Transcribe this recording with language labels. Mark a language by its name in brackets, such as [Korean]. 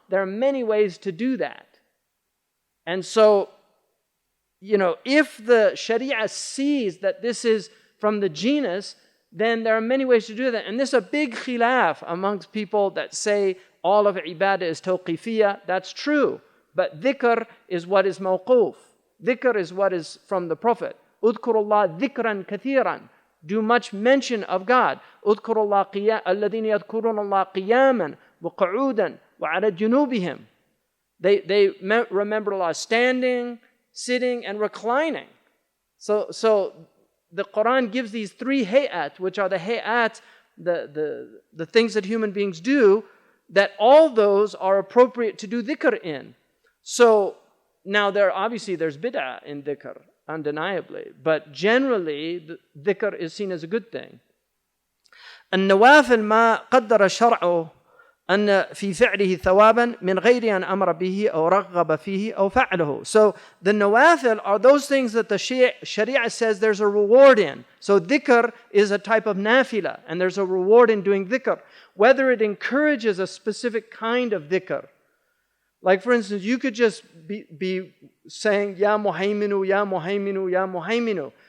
[English] There are many ways to do that. And so, if the Sharia sees that this is from the genus, then there are many ways to do that. And there's a big khilaf amongst people that say all of ibadah is tawqifiyah. That's true. But dhikr is what is mawquf. Dhikr is what is from the Prophet. [Arabic] اذكروا الله ذكرا كثيرا. [English] Do much mention of God. [Arabic] اذكروا الله الذين يذكرون الله قياما وقعودا وعلى جنوبهم. [English] They remember Allah standing, sitting, and reclining. So the Quran gives these 3 hayat, which are the hayat, the things that human beings do, that all those are appropriate to do dhikr in. So now there's bid'ah in dhikr. undeniably. But generally, the dhikr is seen as a good thing. [Arabic] النوافل ما قدر الشرع أن في فعله ثوابا من غير أن أمر به أو رغب فيه أو فعله. [English] So the nawafil are those things that the Sharia says there's a reward in. So dhikr is a type of nafila, and there's a reward in doing dhikr. Whether it encourages a specific kind of dhikr. Like for instance, you could just be saying, Ya Muhayminu, Ya Muhayminu, Ya Muhayminu.